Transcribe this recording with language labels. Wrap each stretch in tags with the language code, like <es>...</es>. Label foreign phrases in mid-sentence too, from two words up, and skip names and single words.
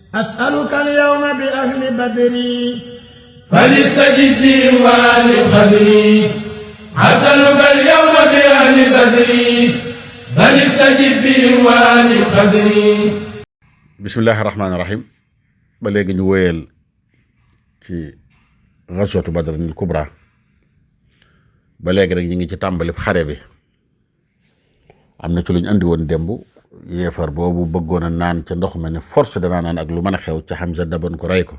<ar>أسألك اليوم بأهل بدري فليستجب لي وآل قدري أسألك اليوم بأهل بدري فليستجب لي وآل قدري. بسم الله الرحمن الرحيم.</ar> <wo>ba léegi ñu wéyal ci</wo> <ar>غزوة بدر الكبرى.</ar> <wo>ba léegi rek ñu ngi ci tàmbali xare bi. am na ci lu ñu andi woon démb yéefar boobu bëggoon a naan ca ndox ma ne force danaa naan ak lu mën a xew ca Hamza daboon ko rey ko.</wo>